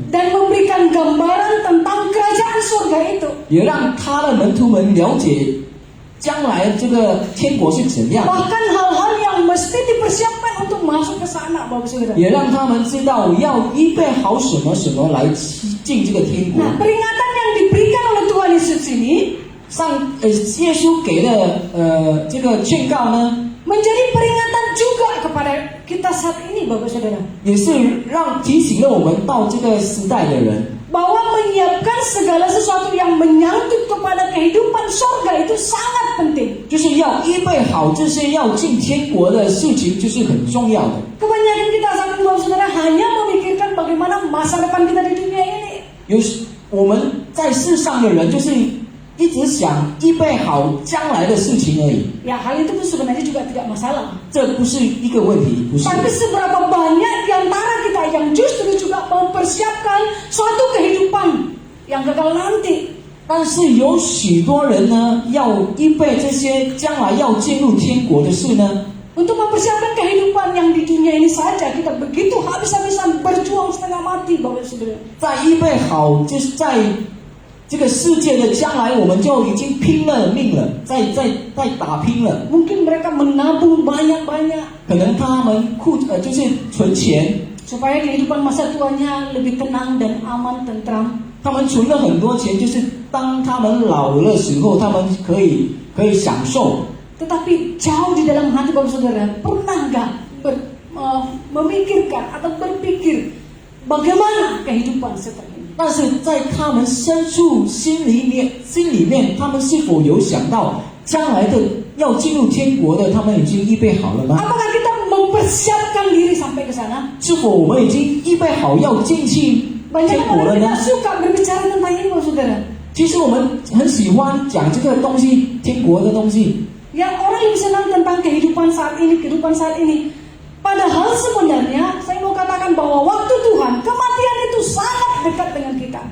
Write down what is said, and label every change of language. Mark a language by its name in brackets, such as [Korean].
[Indonesian] Dan memberikan gambaran tentang kerajaan surga itu. [Chinese] 也让他的门徒们了解将来这个天国是怎样， [Indonesian] Bahkan hal-hal yang mesti dipersiapkan untuk masuk ke sana, Bapak Saudara. [Chinese] 也让他们知道要预备好什么来进这个天国。 [Indonesian] Nah, peringatan yang diberikan oleh Tuhan Yesus ini [Chinese] 耶稣给的这个劝告呢， [Indonesian] menjadi peringatan juga kepada kita saat ini, Bapak Saudara. [Chinese] 也是提醒了我们到这个时代的人， [Indonesian] Bahwa menyiapkan segala sesuatu yang menyangkut kepada kehidupan surga itu sangat penting. [Chinese] 就是要预备好这些要进天国的事情，就是很重要的。 [Indonesian] Kebanyakan kita saat ini, Bapak Saudara, hanya memikirkan bagaimana masa depan kita di dunia ini. [Chinese] 我们在世上的人，就是一直想预备好将来的事情而已。 [Indonesian] Ya, hal itu pun sebenarnya juga tidak masalah. [Chinese] 这不是一个问题，不是。 [Indonesian] Tapi seberapa banyak di antara kita yang justru juga mempersiapkan suatu kehidupan yang kekal nanti. [Chinese] 但是有许多人呢，要预备这些将来要进入天国的事呢。 [Indonesian] Untuk mempersiapkan kehidupan yang di dunia ini saja, kita begitu habis-habisan berjuang setengah mati, Bapak Saudara. [Chinese] 在预备好，就是在这个世界的将来，我们就已经拼了命了，在打拼了。 [Indonesian] Mungkin mereka menabung banyak-banyak [Chinese] 可能他们就是存钱， [Indonesian] supaya kehidupan masa tuanya lebih tenang dan aman, tentram. [Chinese] 他们存了很多钱，就是当他们老的时候，他们可以享受。 [Indonesian] Tetapi jauh di dalam hati, Bapak Saudara, pernah nggak memikirkan atau berpikir bagaimana kehidupan setelah ini? [Chinese] 但是在他们深处心里面，他们是否有想到将来的要进入天国的，他们已经预备好了吗？ [Indonesian] Apakah kita mempersiapkan diri sampai ke sana? [Chinese] 是否我们已经预备好要进去 [Indonesian] Banyak [Chinese] 天国了 [Indonesian] orang [Chinese] 呢 [Indonesian] tidak？ suka berbicara tentang ini, Bapak Saudara. [Chinese] 其实我们很喜欢讲这个东西，天国的东西。 [Indonesian] Yang orang lebih senang tentang kehidupan saat ini. Padahal sebenarnya saya mau katakan bahwa waktu Tuhan, kematian itu sangat dekat dengan kita.